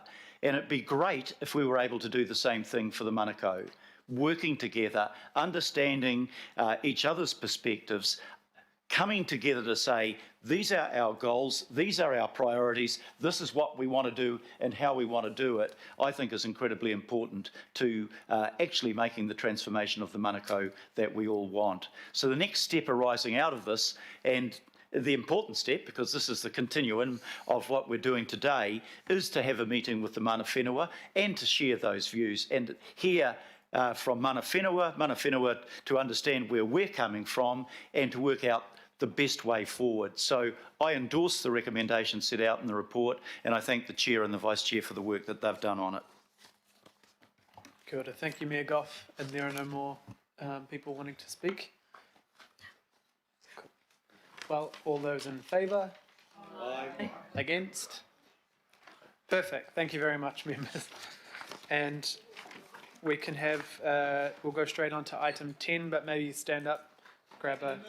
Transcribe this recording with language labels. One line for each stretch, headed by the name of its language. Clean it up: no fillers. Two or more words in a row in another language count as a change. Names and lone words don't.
English: And it'd be great if we were able to do the same thing for the Monaco, working together, understanding each other's perspectives, coming together to say, these are our goals, these are our priorities, this is what we want to do and how we want to do it, I think is incredibly important to actually making the transformation of the Monaco that we all want. So the next step arising out of this, and the important step, because this is the continuum of what we're doing today, is to have a meeting with the
Māori: mana whenua
English: and to share those views and hear from
Māori: mana whenua
English: to understand where we're coming from and to work out the best way forward. So I endorse the recommendations set out in the report, and I thank the Chair and the Vice Chair for the work that they've done on it.
Māori: Kia ora.
English: Thank you, Mayor Goff. And there are no more people wanting to speak. Cool. Well, all those in favour? Aye. Against? Perfect. Thank you very much, members. And we can have, we'll go straight on to item 10, but maybe stand up, grab a...